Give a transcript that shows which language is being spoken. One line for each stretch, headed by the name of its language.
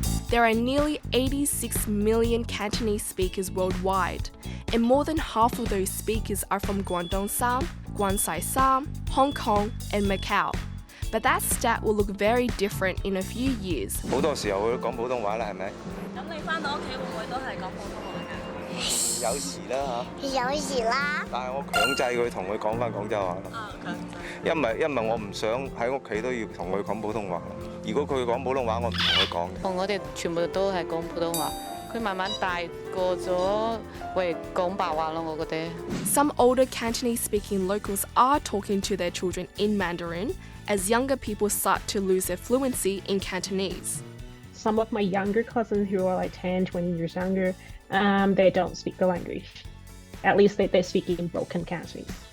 English: There are nearly 86 million Cantonese speakers worldwide, and more than half of those speakers are from Guangdong-san, Guangxi-san, Hong Kong, and Macau. But that stat will look very different in a few years.
Cantonese: 好多時候會講普通話啦，係咪？咁你返到屋企會唔會都係講普通話㗎？有時啦嚇。有時啦。但係我強制佢同佢講返廣州話咯。因為我唔想喺屋企都要同佢講普通話。如果佢講普通話，我唔同佢講嘅。我哋全部都係講普通話。佢慢慢大個咗，會講白話咯，我覺得。
English: Some older Cantonese-speaking locals are talking to their children in Mandarin, as younger people start to lose their fluency in Cantonese. Some of my younger cousins who are like 10, 20 years younger, they don't speak the language. At least they speak in broken Cantonese.